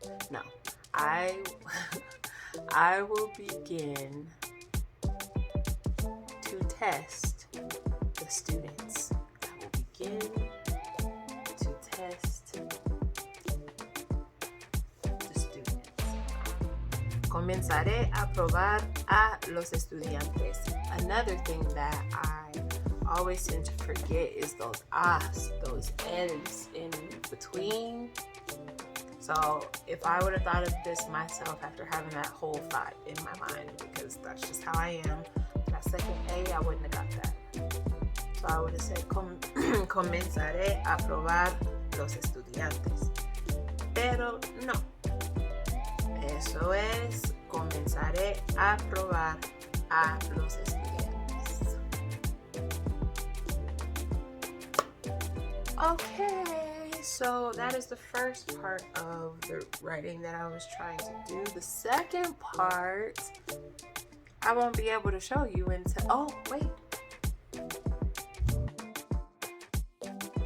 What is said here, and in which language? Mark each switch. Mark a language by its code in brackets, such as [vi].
[en] No, I will begin to test the students. I will begin to test the students. [es] Comenzaré a probar a los estudiantes. [en] Another thing that I always tend to forget is those ahs, those L's in between. So if I would have thought of this myself after having that whole thought in my mind, because that's just how I am, that second A, I wouldn't have got that. So I would have said, [es] comenzaré a probar los estudiantes. Pero no. Eso es, comenzaré a probar a los estudiantes. [en] Okay, so that is the first part of the writing that I was trying to do. The second part, I won't be able to show you until, oh, wait.